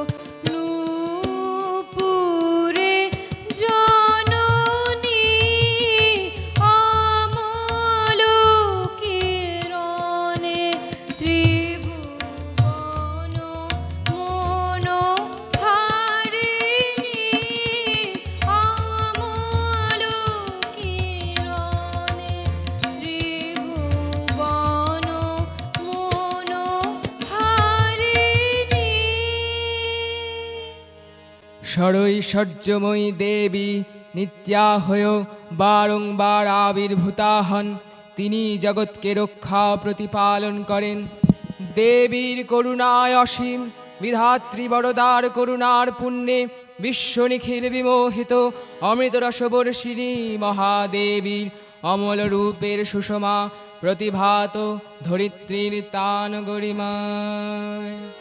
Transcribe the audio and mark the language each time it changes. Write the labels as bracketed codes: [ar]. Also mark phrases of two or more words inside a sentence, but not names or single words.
[bn] নূপুরে জননী অমলোকিরণে ত্রিভুবন মনোহারিণী অমলোকিরণে ত্রিভুবন মনোহারিণী ষড়ৈশ্বর্যময়ী দেবী নিত্যা হয়ে বারংবার আবির্ভূতা হন। তিনি জগৎকে রক্ষা প্রতিপালন করেন। দেবীর করুণায় অসীম, বিধাত্রী বরদার করুণার পুণ্যে বিশ্ব নিখিল বিমোহিত অমৃতরসবর্ষিণী মহাদেবীর অমল রূপের সুষমা প্রতিভাত ধরিত্রীর তান গরিমায়।